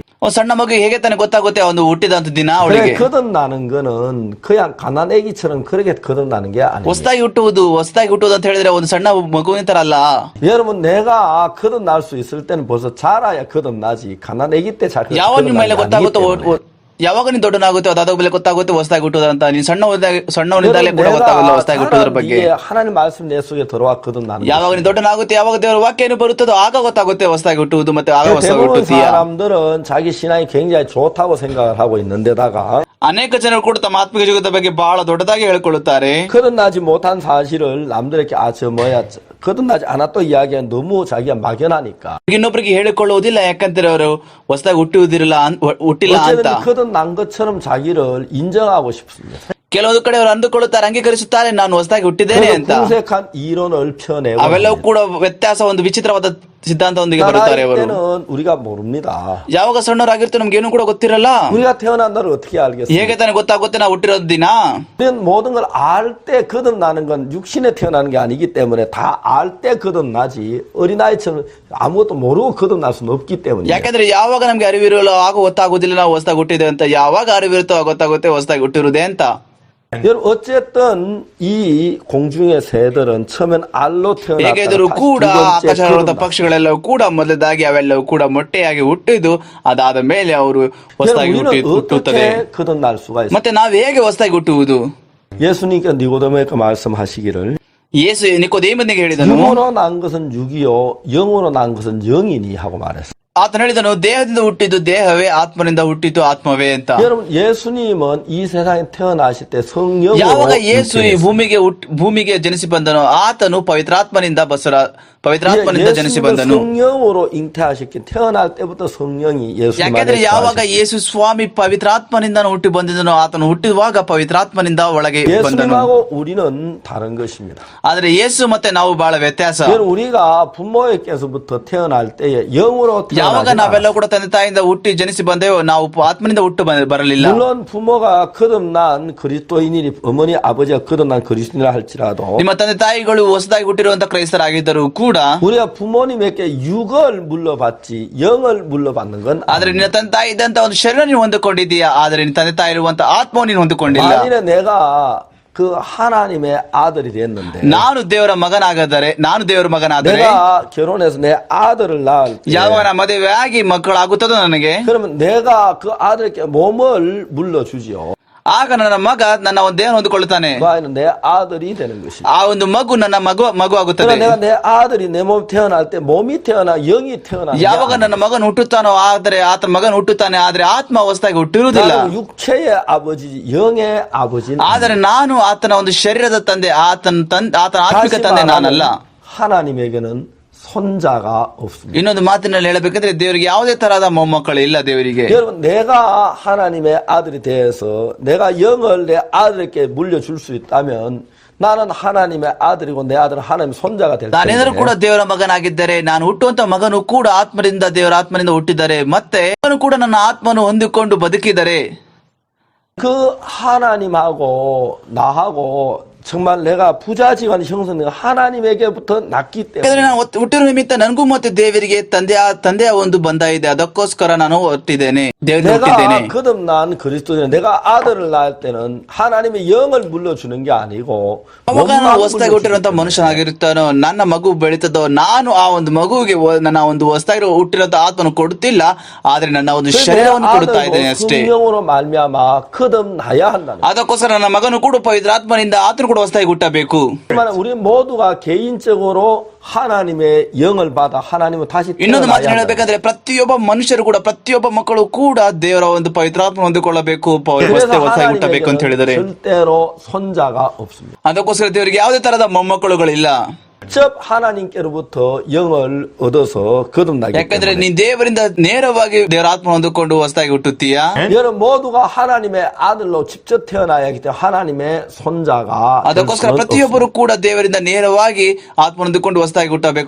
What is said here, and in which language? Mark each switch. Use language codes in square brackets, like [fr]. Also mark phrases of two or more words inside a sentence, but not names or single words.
[kn] ಒಂದು ಸಣ್ಣ ಮಗು ಹೇಗೆ ತಾನೇ ಗೊತ್ತಾಗುತ್ತೆ ಒಂದು ಹುಟ್ಟಿದಂತ ದಿನ ಅವಳಿಗೆ? [ko] 그래 거듭나는 거는 그냥 가난애기처럼 그렇게 거듭나는 게 아닙니다. [kn] ಹೊಸದಾಗಿ ಹುಟ್ಟುವುದು ಅಂತ ಹೇಳಿದ್ರೆ ಒಂದು ಸಣ್ಣ ಮಗುವಿನ ತರ ಅಲ್ಲ. [ko] 여러분 내가 거듭날 수 있을 때는 벌써 자라야 거듭나지. 가난애기 때 잘 [kn] ಯಾವಾಗ ನಿಮ್ಮ ಮೇಲೆ [ko] 거듭나는 게 아니기 [kn] ಗೊತ್ತಾಗುತ್ತೋ, [ko] 때문에. [kn] ಯಾವಾಗ ನೀನು ದೊಡ್ಡನಾಗುತ್ತೆ ಅದಾದ ಮೇಲೆ ಗೊತ್ತಾಗುತ್ತೆ ಹೊಸದಾಗಿ ಹುಟ್ಟುದಂತ. ನೀನು ಸಣ್ಣವನಿದ್ದಾಗಲೇ ಕೂಡ ಗೊತ್ತಾಗಲ್ಲ ಹೊಸದಾಗಿ ಹುಟ್ಟುದ್ರ ಬಗ್ಗೆ. [ko] 하나님 말씀 내 속에 들어와 거듭나는 [kn] ಯಾವಾಗ ನೀನು ದೊಡ್ಡನಾಗುತ್ತೆ, ಯಾವಾಗ ದೇವರ ವಾಕ್ಯ ಏನು ಬರುತ್ತದೋ ಆಗ ಗೊತ್ತಾಗುತ್ತೆ ಹೊಸದಾಗಿ ಹುಟ್ಟುವುದು ಮತ್ತೆ ಆಗ ಹೊಸದಾಗಿ [ko] 대부분 [kn] ಹುಟ್ಟುತ್ತೀಯ. [ko] 사람들은 자기 신앙이 굉장히 좋다고 생각을 하고 있는데다가 [kn] ಅನೇಕ ಜನರು ಕೂಡ ತಮ್ಮ ಆತ್ಮಿಕ ಜೀವಿತದ ಬಗ್ಗೆ ಬಹಳ ದೊಡ್ಡದಾಗಿ ಹೇಳಿಕೊಳ್ಳುತ್ತಾರೆ. [ko] 거듭나지 못한 사실을 남들에게 거듭나지 않았던 이야기가 너무 자기가 막연하니까. [kn] ಇನ್ನೊಬ್ಬರಿಗೆ ಹೇಳಿಕೊಳ್ಳುವುದಿಲ್ಲ, ಯಾಕಂದ್ರೆ ಅವರು ಹೊಸದಾಗಿ ಹುಟ್ಟಿಲ್ಲ ಅಂತ. [ko] 어쨌든 거듭난 것처럼 자기를 인정하고 싶습니다. [kn] ಕೆಲವೊಂದು ಕಡೆ ಅವರು ಅಂದುಕೊಳ್ಳುತ್ತಾರೆ, ಅಂಗೀಕರಿಸುತ್ತಾರೆ, ನಾನು ಹೊಸದಾಗಿ ಹುಟ್ಟಿದ್ದೇನೆ ಅಂತ. [ko] 궁색한 이론을 펴내고 [kn] ಅವೆಲ್ಲವೂ ಕೂಡ ವ್ಯತ್ಯಾಸ, ಒಂದು ವಿಚಿತ್ರವಾದ ಸಿದ್ಧಾಂತದೊಂದಿಗೆ ಬರುತ್ತಾರೆ ಅವರು. [ko] 때는 우리가 모릅니다. [kn] ಯಾವಾಗ ಸಣ್ಣವರಾಗಿರ್ತೇವೆ ನಮ್ಗೆ ಏನು ಕೂಡ ಗೊತ್ತಿರಲ್ಲ. [ko] 우리가 태어난 날을 어떻게 알겠습니까? [kn] ಹೇಗೆ ತಾನೇ ಗೊತ್ತಾಗುತ್ತೆ ನಾವು ಹುಟ್ಟಿರೋ ದಿನ? [ko] 우리는 모든 걸 알 때 거듭나는 건 육신에 태어나는 게 아니기 때문에 다 알 때 거듭나지 어린아이처럼 아무것도 모르고 거듭날 수는 없기 때문이에요. [kn] ಯಾಕಂದ್ರೆ ಯಾವಾಗ ನಮ್ಗೆ ಅರಿವಿರಲ್ಲ ಆಗ ಗೊತ್ತಾಗುದಿಲ್ಲ ನಾವು ಹೊಸದಾಗಿ ಹುಟ್ಟಿದೆ ಅಂತ. ಯಾವಾಗ ಅರಿವಿರುತ್ತೋ ಆಗ ಗೊತ್ತಾಗುತ್ತೆ ಹೊಸದಾಗಿ ಹುಟ್ಟಿರುವುದೇ ಅಂತ. [ko] 여러분 어쨌든 이 공중의 새들은 처음엔 알로 [kn] ಹೇಗಿದ್ರು [ko] 태어났다가 [kn] ಕೂಡ [ko] 두 번째 [kn] ಆಕಾಶದ [ko] 거듭나. [kn] ಪಕ್ಷಿಗಳೆಲ್ಲವೂ ಕೂಡ ಮೊದಲದಾಗಿ ಅವೆಲ್ಲವೂ ಕೂಡ ಮೊಟ್ಟೆಯಾಗಿ ಹುಟ್ಟಿದ್ದು ಅದಾದ ಮೇಲೆ ಅವರು ಹೊಸದಾಗಿ [ko] 여러분 우리는 [kn] ಹುಟ್ಟುತ್ತದೆ. [ko] 어떻게 거듭날 수가 있어요? [kn] ಮತ್ತೆ ನಾವು ಹೇಗೆ ಹೊಸದಾಗಿ ಹುಟ್ಟುವುದು? [ko] 예수님께 니고데모에게 말씀하시기를 [kn] ಯೇಸು ನಿಕೋದೇಮನಿಗೆ ಹೇಳಿದನು, [ko] 육으로 난 것은 육이요 영으로 난 것은 영이니 하고 말했어요. [kn] ಆತನು ಹೇಳಿದನು, ದೇಹದಿಂದ ಹುಟ್ಟಿದ್ದು ದೇಹವೇ, ಆತ್ಮನಿಂದ ಹುಟ್ಟಿದ್ದು ಆತ್ಮವೇ ಅಂತ. [ko] 여러분 예수님은 이 세상에 태어나실 때 성령으로 [kn] ಯಾವಾಗ ಯೇಸು ಈ [ko] 잉태했어요. [kn] ಭೂಮಿಗೆ ಜನಿಸಿ ಬಂದನು, ಆತನು ಪವಿತ್ರಾತ್ಮನಿಂದ ಜನಿಸಿ ಬಂದನು. [ko] 성령으로 잉태하셨기 태어날 때부터 성령이 예수 [kn] ಯಾಕಂದ್ರೆ [ko] 안에 [kn] ಯಾವಾಗ [ko] 거하셨어요. [kn] ಯೇಸು ಸ್ವಾಮಿ ಪವಿತ್ರಾತ್ಮನಿಂದ ಹುಟ್ಟಿ ಬಂದಿದ್ದನೋ, ಆತನು ಹುಟ್ಟಿರುವಾಗ ಪವಿತ್ರಾತ್ಮನಿಂದ ಒಳಗೆ ಬಂದನು. [ko] 예수님하고 우리는 다른 것입니다. [kn] ಆದ್ರೆ ಯೇಸು ಮತ್ತೆ ನಾವು ಬಹಳ ವ್ಯತ್ಯಾಸ. [ko] 여러분 우리가 부모에게서부터 태어날 때에 영으로 [kn] ಯಾವಾಗ [ko] 태어나지 [kn] ನಾವೆಲ್ಲ ಕೂಡ ತಂದೆ ತಾಯಿಯಿಂದ ಹುಟ್ಟಿ ಜನಿಸಿ ಬಂದೇವೋ, ನಾವು ಆತ್ಮನಿಂದ ಹುಟ್ಟು ಬರಲಿಲ್ಲ. [ko] 물론 부모가 거듭난 그리스도인이니 어머니 아버지가 거듭난 그리스도인이라 할지라도 [kn] ನಿಮ್ಮ ತಂದೆ ತಾಯಿಗಳು ಹೊಸದಾಗಿ ಹುಟ್ಟಿರುವಂತಹ ಕ್ರೈಸ್ತರಾಗಿದ್ದರೂ ಕೂಡ [ko] 우리가 부모님에게 육을 물러받지 영을 물러받는 건 [kn] ಆದ್ರೆ ನಿನ್ನ ತಂದೆ ತಾಯಿ ಇದ್ದಂತ ಒಂದು ಶರೀರ ನೀನು ಹೊಂದಿಕೊಂಡಿದ್ದೀಯಾ, ಆದ್ರೆ ನಿನ್ನ ತಂದೆ ತಾಯಿ ಇರುವಂತ ಆತ್ಮ ನೀನು ಹೊಂದಿಕೊಂಡಿಲ್ಲ. [ko] 만일에 내가 그 하나님의 아들이 됐는데 [kn] ನಾನು ದೇವರ ಮಗನಾದರೆ [ko] 내가 결혼해서 내 아들을 낳을 때 [kn] ಯಾವಾಗ ನಾ ಮದುವೆಯಾಗಿ ಮಕ್ಕಳಾಗುತ್ತದೋ ನನಗೆ, [ko] 그러면 내가 그 아들에게 몸을 물러주지요. [kn] ಆಗ ನನ್ನ ಮಗ ನನ್ನ ಒಂದು ದೇಹ ಹೊಂದಿಕೊಳ್ಳುತ್ತಾನೆ. [ko] 그 아이는 내 아들이 되는 것이죠. [kn] ಆ ಒಂದು ಮಗು ನನ್ನ ಮಗು ಆಗುತ್ತದೆ. [ko] 그러나 내가 내 아들이 내 몸 태어날 때 몸이 태어나 영이 태어나 [kn] ಯಾವಾಗ ನನ್ನ ಮಗನು ಹುಟ್ಟುತ್ತಾನೋ, ಆದರೆ ಆತನ ಮಗನು ಹುಟ್ಟುತ್ತಾನೆ, ಆದ್ರೆ ಆತ್ಮ ಹೊಸದಾಗಿ ಹುಟ್ಟಿರುವುದಿಲ್ಲ. [ko] 나는 육체의 아버지 영의 아버지는 [kn] ಆದರೆ ನಾನು ಆತನ ಒಂದು ಶರೀರದ ತಂದೆ, ಆತನ ಆತ್ಮಿಕ ತಂದೆ ನಾನಲ್ಲ. [ko] 하나님에게는 손자가 없습니다. [kn] ಇನ್ನೊಂದು ಮಾತಿನಲ್ಲಿ ಹೇಳಬೇಕಂದ್ರೆ ದೇವರಿಗೆ ಯಾವುದೇ ತರಹದ ಮೊಮ್ಮಕ್ಕಳು ಇಲ್ಲ. ದೇವರಿಗೆ [ko] 여러분 내가 하나님의 아들이 되어서 내가 영을 내 아들에게 물려줄 수 있다면 나는 하나님의 아들이고 내 아들은 하나님의 손자가 될 [kn] ನಾನೇನಾದ್ರೂ ಕೂಡ [ko] 텐데 [kn] ದೇವರ ಮಗನಾಗಿದ್ದರೆ, ನಾನು ಹುಟ್ಟುವಂತ ಮಗನು ಕೂಡ ದೇವರ ಆತ್ಮನಿಂದ ಹುಟ್ಟಿದ್ದಾರೆ, ಮತ್ತೆ ಅವನು ಕೂಡ ನನ್ನ ಆತ್ಮನು ಹೊಂದಿಕೊಂಡು ಬದುಕಿದರೆ, [ko] 그 하나님하고 나하고 정말 내가 부자 집안 형성된 하나님에게부터 났기 [kn] ಯಾಕಂದ್ರೆ [ko] 때문에 [kn] ನಾನು ಹುಟ್ಟಿರೋ ನಿಮಿತ್ತ ನನಗೂ ಮತ್ತೆ ದೇವರಿಗೆ ತಂದೆಯ ಒಂದು ಬಂಧ ಇದೆ. ಅದಕ್ಕೋಸ್ಕರ ನಾನು ಹುಟ್ಟಿದ್ದೇನೆ, ದೇವರಿಗೆ ಹುಟ್ಟಿದ್ದೇನೆ. [ko] 내가 거듭난 그리스도인 내가 아들을 낳을 때는 하나님의 영을 물려주는 게 아니고 [kn] ಅವಾಗ ನಾನು ಹೊಸದಾಗಿ ಹುಟ್ಟಿರುವಂತ ಮನುಷ್ಯನಾಗಿರುತ್ತಾನೋ, ನನ್ನ ಮಗು ಬೆಳೀತದೋ, ನಾನು ಆ ಒಂದು ಮಗುವಿಗೆ ನನ್ನ ಒಂದು ಹೊಸದಾಗಿ ಹುಟ್ಟಿರುವಂತ ಆತ್ಮನು ಕೊಡುತ್ತಿಲ್ಲ, ಆದ್ರೆ ನನ್ನ ಒಂದು ಶರೀರವನ್ನು ಕೊಡುತ್ತಾ ಇದ್ದೇನೆ ಅಷ್ಟೇ. [ko] 성령으로 말미암아 거듭나야 한다는. [kn] ಅದಕ್ಕೋಸ್ಕರ ನನ್ನ ಮಗನು ಕೂಡ ಪವಿತ್ರಾತ್ಮನಿಂದ ಆತನು ಕೂಡ ಹೊಸದಾಗಿ ಹುಟ್ಟಬೇಕು. [ko] 우리 모두가 개인적으로 하나님의 영을 받아 하나님은 다시 [kn] ಇನ್ನೊಂದು ಮಾತು [ko] 태어나야 한다. [kn] ಹೇಳಬೇಕಂದ್ರೆ ಪ್ರತಿಯೊಬ್ಬ ಮನುಷ್ಯರು ಕೂಡ, ಪ್ರತಿಯೊಬ್ಬ ಮಕ್ಕಳು ಕೂಡ ದೇವರ ಒಂದು ಪವಿತ್ರಾತ್ಮ ಹೊಂದಿಕೊಳ್ಳಬೇಕು, ಹೊಸದಾಗಿ ಹುಟ್ಟಬೇಕು ಅಂತ ಹೇಳಿದರೆ. [ko] 절대로 손자가 없습니다. [kn] ಅದಕ್ಕೋಸ್ಕರ ದೇವರಿಗೆ ಯಾವುದೇ ತರಹದ ಮೊಮ್ಮಕ್ಕಳುಗಳಿಲ್ಲ. [ko] 직접 하나님께로부터 영을 얻어서 거듭나기 [kn] ಯಾಕಂದ್ರೆ [ko] 때문에 [kn] ನೀನ್ ದೇವರಿಂದ ನೇರವಾಗಿ ದೇವರ ಆತ್ಮ ಹೊಂದಿಕೊಂಡು ಹೊಸದಾಗಿ ಹುಟ್ಟುತ್ತೀಯಾ. [ko] 여러분 모두가 하나님의 아들로 직접 태어나야 하기 때문에 하나님의 손자가 [kn] ಅದಕ್ಕೋಸ್ಕರ ಪ್ರತಿಯೊಬ್ಬರು ಕೂಡ ದೇವರಿಂದ ನೇರವಾಗಿ ಆತ್ಮ ಹೊಂದಿಕೊಂಡು ಹೊಸದಾಗಿ ಹುಟ್ಟಬೇಕು.